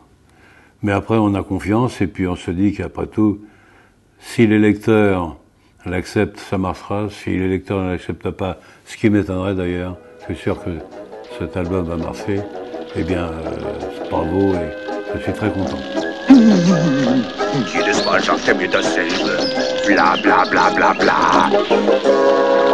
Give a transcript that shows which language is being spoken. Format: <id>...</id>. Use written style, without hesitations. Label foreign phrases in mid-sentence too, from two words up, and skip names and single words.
<fr>Mais après, on a confiance et puis on se dit qu'après tout, si les lecteurs l'acceptent, ça marchera. Si les lecteurs ne l'acceptent pas, ce qui m'étonnerait d'ailleurs, je suis sûr que cet album va marcher. Eh bien, bravo et je suis très content.</fr> <de>Jedes Mal sagt er mir dasselbe. Bla bla bla bla bla.</de>